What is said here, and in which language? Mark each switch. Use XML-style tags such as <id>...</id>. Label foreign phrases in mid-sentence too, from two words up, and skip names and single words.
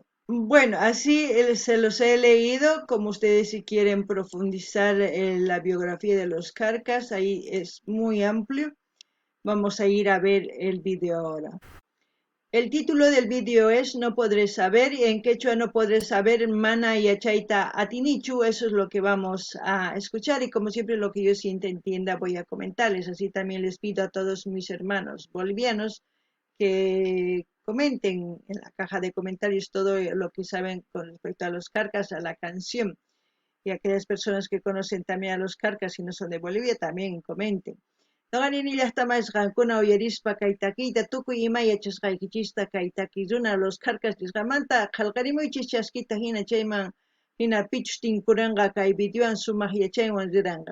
<es>Bueno, así se los he leído. Como ustedes si quieren profundizar en la biografía de los Carcas, ahí es muy amplio. Vamos a ir a ver el video ahora. El título del vídeo es No podré saber, y en quechua no podré saber,</es> <qu>mana y achaita atinichu.</qu> <es>Eso es lo que vamos a escuchar y como siempre lo que yo sienta entienda voy a comentarles. Así también les pido a todos mis hermanos bolivianos que comenten en la caja de comentarios todo lo que saben con respecto a los Carcas, a la canción, y aquellas personas que conocen también a los Carcas y no son de Bolivia también comenten.</es> <qu>Noqanini llaqtamasqankuna uyarispa kay takiyta tukuy ima yachasqaykichista kay takiy runa los Carcas nisqamanta qallqarimuychis chaskita hina chayman hina pichush tinkuranqa kay videowan sumaq yachaywan riranqa.</qu>